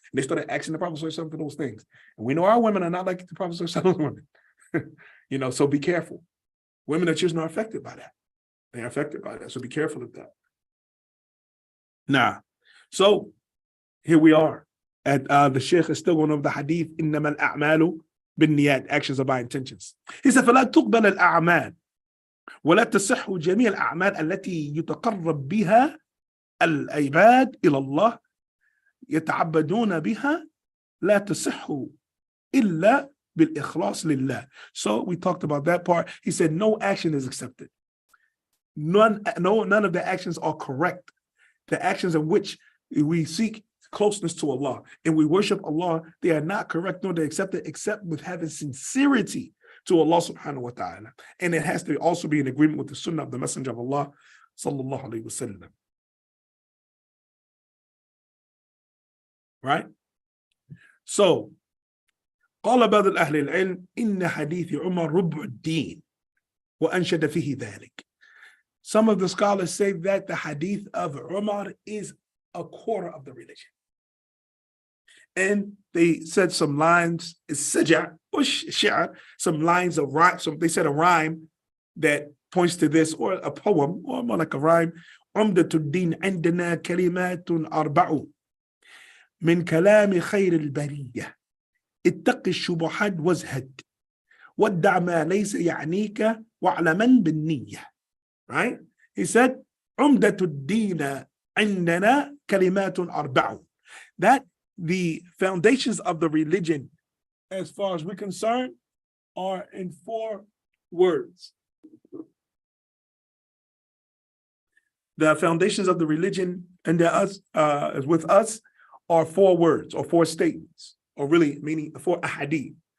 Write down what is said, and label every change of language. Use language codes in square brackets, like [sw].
[en] And they started asking the Prophet for those things. And we know our women are not like the Prophet's women. So be careful. Women and children are affected by that. They are affected by that. So be careful of that. Now, so here we are. And the Sheikh is still going over the hadith, [ar] إِنَّمَا الْأَعْمَالُ بِالنِّيَّاتِ, [en] actions are by intentions. He said, [ar] فَلَا تُقْبَلَ الْأَعْمَالُ ولا تصح جميع الأعمال التي يتقرب بها العباد إلى الله يتعبدون بها لا تصح إلا بالإخلاص لله. [en] So we talked about that part. He said no action is accepted. None of the actions are correct. The actions in which we seek closeness to Allah and we worship Allah, they are not correct nor they accepted except with having sincerity to Allah subhanahu wa ta'ala. And it has to also be in agreement with the sunnah of the Messenger of Allah sallallahu alayhi wa sallam. Right? [ar] So, قال بعض الأهل العلم إن حديث عمر ربع الدين وأنشد فيه ذلك. [en] Some of the scholars say that the hadith of Umar is a quarter of the religion. And they said some lines, saj'a or shi'r, some lines of rhyme. They said a rhyme that points to this, or a poem, or more like a rhyme. [ar] Umdatul din عندنا كلمات أربع من كلام خير البرية اتق الشبهات وازهد ودع ما ليس يعنيك واعلما بالنية. [en] Right? He said, [ar] عمدة الدين عندنا كلمات أربع. [en] That the foundations of the religion, as far as we're concerned, are in 4 words. The foundations of the religion and with us are 4 words or 4 statements, or really meaning 4 ahadith.